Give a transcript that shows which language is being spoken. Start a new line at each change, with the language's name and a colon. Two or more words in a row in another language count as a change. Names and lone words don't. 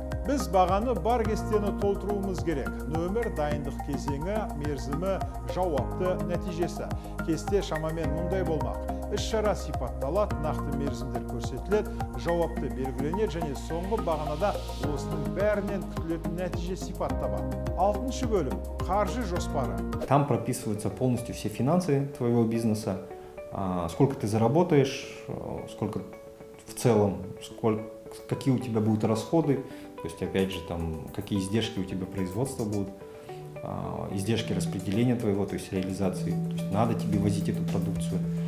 Kazakh: Біз бағаны бар кестені толтыруымыз керек. Нөмір, дайындық кезеңі, мерзімі, жауапты, нәтижесі. Кесте шамамен мұндай болмақ. Іс-шара сипатталады, нақты мерзімдер көрсетіледі, жауапты белгіленеді және соңғы бағанада осының бәрінен күтілетін нәтиже сипатталады. 6-ші бөлім – қаржы жоспары.
Russian: Там прописываются полностью все финансы твоего бизнеса, сколько ты заработаешь, сколько в целом, какие у тебя будут расходы, то есть опять же там какие издержки у тебя производства будут, издержки распределения твоего, то есть реализации, то есть надо тебе возить эту продукцию.